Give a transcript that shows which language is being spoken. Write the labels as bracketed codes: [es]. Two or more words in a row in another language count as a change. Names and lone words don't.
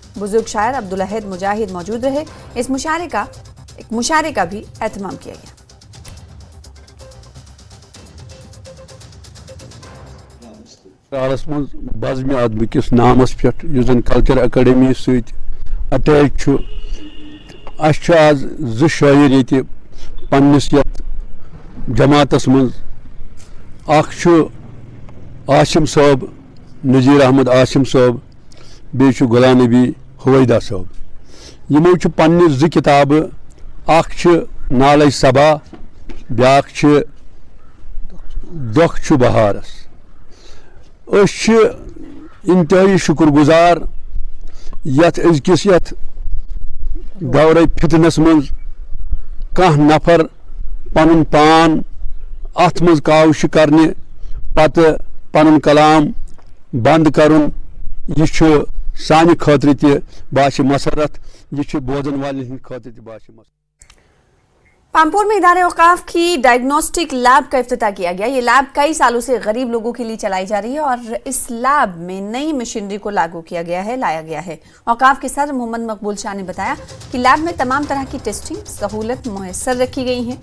[hi] बुजुर्ग शायर अब्दुल अहद मुजाहिद मौजूद रहे। इस मुशायरे का भी एहतमाम किया गया। [ks] सारस मज बज़्म अदब किस नामस पे जन कल्चर अकेडमी सत अटैच आज 2 शायर ये पन्निस जमातस मज आसिम साहब नज़ीर अहमद आसिम साहब बे गुलाम नबी हुवैदा साहब यमो पन्ने 2 किताब नाले सबा ब्या दुख बहारस। इंतहाई शुक्रगुजार अजकिस दौरे फितनस मज कह नफर पन पान अत मज कावश करने पत पन कलाम बंद करुन यह सानि खतर त बाश मसरत यह बोजन वाले खतर त बाश मसरत। [hi] पामपुर में इदारे औकाफ की डायग्नोस्टिक लैब का इफ्तिताह किया गया। ये लैब कई सालों से गरीब लोगों के लिए चलाई जा रही है और इस लैब में नई मशीनरी को लागू किया गया है, लाया गया है। औकाफ के सदर मोहम्मद मकबूल शाह ने बताया कि लैब में तमाम तरह की टेस्टिंग सहूलत मुयस्सर रखी गई है।